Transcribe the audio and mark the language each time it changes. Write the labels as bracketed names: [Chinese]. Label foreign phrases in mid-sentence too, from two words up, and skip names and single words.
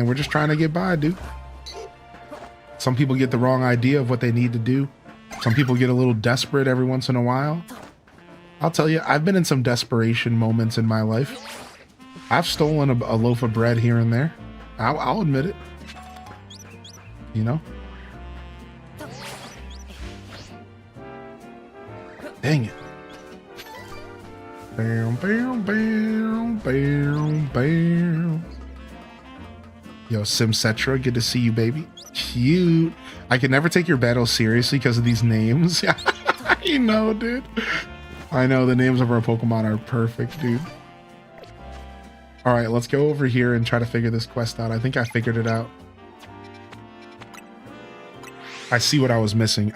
[English] We're just trying to get by, dude. Some people get the wrong idea of what they need to do. Some people get a little desperate every once in a while. I'll tell you, I've been in some desperation moments in my life. I've stolen a loaf of bread here and there. I'll admit it. You know? Dang it. Bam, bam, bam, bam, bam. Yo, Simcetra, good to see you, baby. Cute. I can never take your battles seriously because of these names. You know, dude. I know the names of our Pokemon are perfect, dude. All right, let's go over here and try to figure this quest out. I think I figured it out. I see what I was missing.